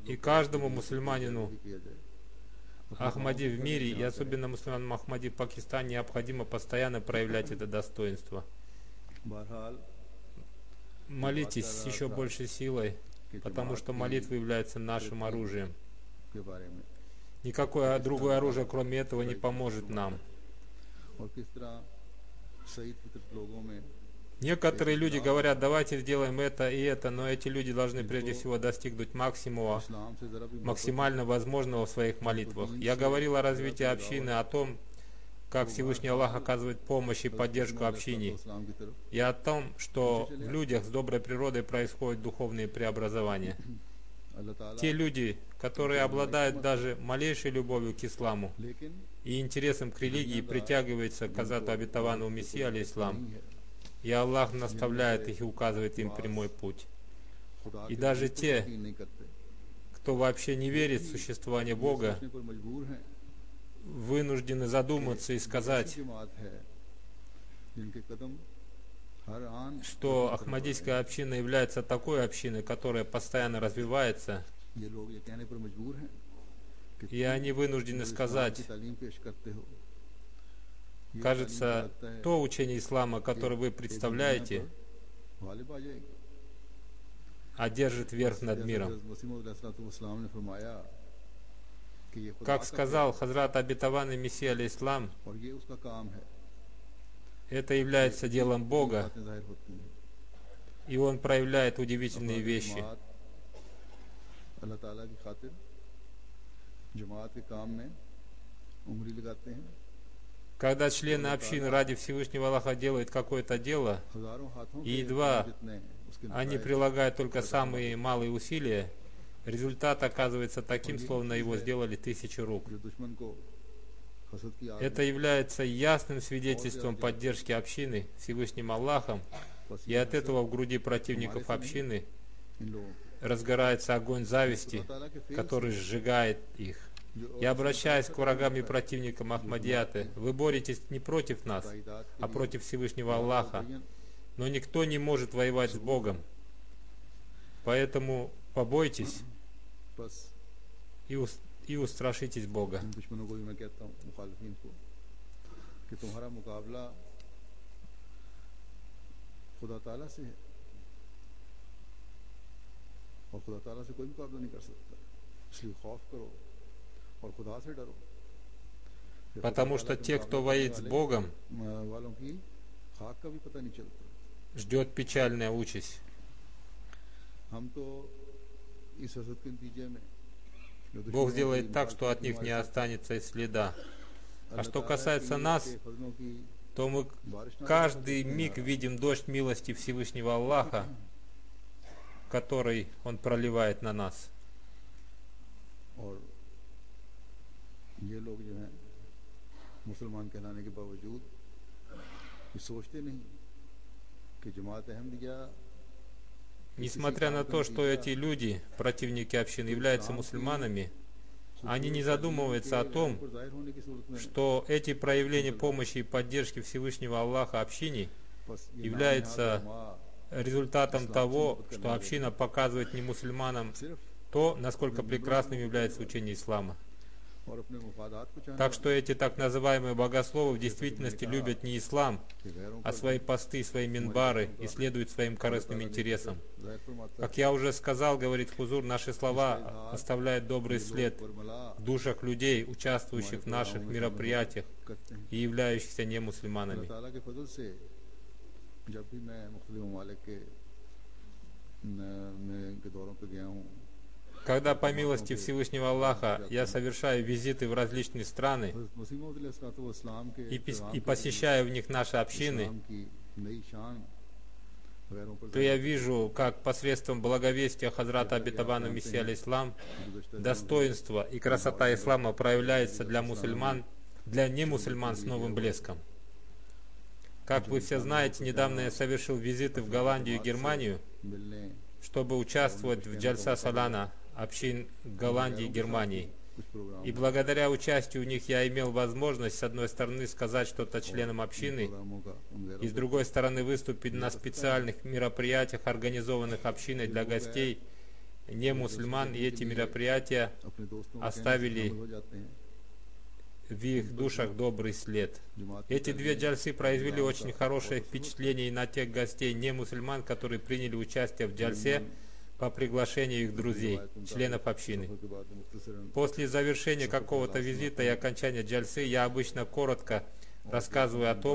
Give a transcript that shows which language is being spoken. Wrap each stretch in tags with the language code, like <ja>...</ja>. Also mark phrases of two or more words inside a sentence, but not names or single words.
<ru>И</ru> <ur>लोग</ur> <ru>каждому мусульманину</ru> <ur>بھی کیا جائے.</ur> <ru>Ахмади в мире, и особенно мусульманам Ахмади в Пакистане, необходимо постоянно проявлять это достоинство.</ru> <ur>बहरहाल</ur> <ru>Молитесь с еще большей силой, потому что молитва является нашим оружием.</ru> <ur>کے بارے میں</ur> <ru>Никакое другое оружие, кроме этого, не поможет нам.</ru> <ur>اور کس طرح سعید فطرت لوگوں میں</ur> <ru>Некоторые люди говорят, давайте сделаем это и это, но эти люди должны прежде всего достигнуть максимума,</ru> <ur>اسلام سے ذرا بھی</ur> <ru>максимально возможного в своих молитвах. Я говорил о развитии общины, о том, как Всевышний Аллах оказывает помощь и поддержку общине,</ru> <ur>اسلام کی طرف</ur> <ru>и о том, что в людях с доброй природой происходят духовные преобразования.</ru> <ur>اللہ تعالیٰ</ur> <ru>Те люди, которые обладают даже малейшей любовью к исламу</ru> <ur>लेकिन</ur> <ru>и интересом к религии, притягиваются к Азату Обетованному Мессии, алейхиссалам,</ru> <ur>نہیں ہے</ur> <ru>и Аллах наставляет их и указывает им прямой путь.</ru> <ur>खुदा</ur> <ru>И</ru> <ur>के</ur> <ru>даже</ru> <ur>وجود کو</ur> <ru>те,</ru> <ur>یقین نہیں کرتے</ur> <ru>кто вообще не верит в существование Бога,</ru> <ur>سوچنے پر مجبور ہیں</ur> <ru>вынуждены задуматься и сказать,</ru> <ur>ایسی جماعت ہے جن کے قدم ہر آن</ur> <ru>что Ахмадийская община является такой общиной, которая постоянно развивается,</ru> <ur>یہ لوگ یہ کہنے پر مجبور ہیں کہ</ur> <ru>и они вынуждены</ru> <ur>جو اسلام</ur> <ru>сказать,</ru> <ur>کی تعلیم پیش کرتے ہو یہ</ur> <ru>кажется,</ru> <ur>تعلیم لگتا ہے</ur> <ru>то учение ислама, которое вы</ru> <ur>कि</ur> <ru>представляете,</ru> <ur>دنیا پر غالب آ جائے گی</ur> <ru>одержит верх над миром.</ru> <ur>حضرت مسیح موعود علیہ السلام نے فرمایا کہ یہ خدا</ur> <ru>Как</ru> <ur>का</ur> <ru>сказал Хазрат Обетованный Мессия, алейхиссалам,</ru> <ur>ہے اور یہ اس کا کام ہے</ur> <ru>это является делом Бога,</ru> <ur>باتیں ظاہر ہوتی ہیں</ur> <ru>и Он проявляет удивительные</ru> <ur>हमारी</ur> <ru>вещи.</ru> <ur>جماعت اللہ تعالیٰ کی خاطر جماعت کے کام میں انگلی لگاتے ہیں</ur> <ru>Когда члены общины ради Всевышнего Аллаха делают какое-то дело,</ru> <ur>ہزاروں ہاتھوں</ur> <ru>И</ru> <ur>के</ur> <ru>едва</ru> <ur>جتنے اس کے</ur> <ru>они</ru> <ur>नताइज</ur> <ru>прилагают только самые малые усилия, результат оказывается таким, словно его сделали тысячи рук.</ru> <ur>جو دشمن کو حسد کی آگ</ur> <ru>Это является ясным свидетельством поддержки общины Всевышним Аллахом, и от этого в груди противников общины</ru> <ur>ان لوگوں کو</ur> <ru>разгорается огонь зависти,</ru> <ur>اللہ تعالیٰ کے فعل</ur> <ru>который сжигает их.</ru> <ur>जो</ur> <ru>Я обращаюсь к врагам и противникам Ахмадияты. Вы боретесь не против нас,</ru> <ur>تائیدات کے</ur> <ru>а</ru> <ur>लिए</ur> <ru>против Всевышнего Аллаха.</ru> <ur>मुबय्यन</ur> <ru>Но никто не может воевать с Богом. Поэтому побойтесь</ru> <ur>बस</ur> <ru>и устрашитесь Бога.</ru> <ur>ان دشمنوں کو بھی میں کہتا ہوں مخالفین کو کہ تمہارا مقابلہ خدا تعالیٰ سے ہے اور خدا تعالیٰ سے کوئی مقابلہ نہیں کر سکتا اس لیے خوف کرو اور خدا سے ڈرو پھر خدا</ur> <ru>Потому</ru> <ur>ताला</ur> <ru>что</ru> <ur>के</ur> <ru>те, кто</ru> <ur>मुकाबला</ur> <ru>воюет</ru> <ur>करने</ur> <ru>с</ru> <ur>वाले</ur> <ru>Богом,</ru> <ur>والوں کی خاک کا بھی پتا نہیں چلتا</ur> <ru>ждет печальная участь.</ru> <ur>ہم تو اس حسد کے نتیجے میں جو</ur> <ru>Бог</ru> <ur>दुश्मनों</ur> <ru>сделает</ru> <ur>की</ur> <ru>так, что от них</ru> <ur>हमारे</ur> <ru>не</ru> <ur>साथ</ur> <ru>останется и следа.</ru> <ur>अल्लाह</ur> <ru>что</ru> <ur>ताला</ur> <ru>касается</ru> <ur>की</ur> <ru>нас,</ru> <ur>کے فضلوں کی</ur> <ru>То мы</ru> <ur>بارش نہ</ur> <ru>каждый</ru> <ur>हो,</ur> <ru>миг видим дождь милости Всевышнего Аллаха, который Он проливает на нас.</ru> <ur>اور یہ لوگ جو ہیں مسلمان کہلانے کے باوجود یہ سوچتے نہیں کہ جماعت احمدیہ</ur> <ru>Несмотря на то, что эти люди, противники общины, являются мусульманами, они не задумываются о том,</ru> <ur>پر ظاہر ہونے کی صورت میں</ur> <ru>что эти проявления помощи и поддержки Всевышнего Аллаха общине</ru> <ur>بس یہ</ur> <ru>являются</ru> <ur>नाम</ur> <ru>результатом того, что община показывает не мусульманам</ru> <ur>सिर्फ</ur> <ru>то, насколько прекрасным является учение ислама.</ru> <ur>اور اپنے مفادات کو چاہنے</ur> <ru>Так что эти так называемые богословы в действительности любят не ислам,</ru> <ur>کے غیروں</ur> <ru>а</ru> <ur>पर</ur> <ru>свои посты, свои минбары и следуют своим корыстным интересам.</ru> <ur>ظاہر فرماتا</ur> <ru>Как я уже сказал, говорит Хузур, наши слова оставляют добрый след</ru> <ur>پر ملا</ur> <ru>в душах людей, участвующих в наших мероприятиях</ru> <ur>کرتے ہیں</ur> <ru>и являющихся</ru> <ur>अल्लाह</ur> <ru>немусульманами.</ru> <ur>تعالیٰ کے فضل سے جب بھی میں مختلف ممالک کے دوروں پہ گیا ہوں</ur> <ru>Когда по милости Всевышнего Аллаха я совершаю визиты в различные страны</ru> <ur>حضرت مسیح موعود علیہ السلام کے</ur> <ru>и посещаю в них наши общины,</ru> <ur>اسلام کی نئی شان غیروں پر</ur> <ru>то я вижу, как посредством благовестия Хазрата Обетованного Мессии алейхиссалам</ru> <ur>गुज़श्ता</ur> <ru>достоинство и красота ислама проявляется для мусульман, для немусульман с новым блеском. Как вы все знаете, недавно я совершил визиты в Голландию и Германию,</ru> <ur>मिलने</ur> <ru>чтобы участвовать в Джальса Салана общин Голландии и Германии.</ru> <ur>کچھ پروگرام</ur> <ru>И благодаря участию в них я имел возможность, с одной стороны, сказать что-то членам общины,</ru> <ur>پروگراموں کا ان غیروں</ur> <ru>и с другой стороны, выступить на специальных мероприятиях, организованных общиной для гостей, не мусульман, и эти мероприятия</ru> <ur>اپنے دوستوں</ur> <ru>оставили</ru> <ur>ہو جاتے ہیں</ur> <ru>в их душах добрый след.</ru> <ur>जमात</ur> <ru>Эти две джальсы произвели очень хорошее впечатление и на тех гостей, не мусульман, которые приняли участие в джальсе по приглашению их друзей, членов общины.</ru> <ur>کے بعد مختصراً</ur> <ru>После завершения какого-то визита и окончания джальсы я обычно коротко рассказывая о том,</ru>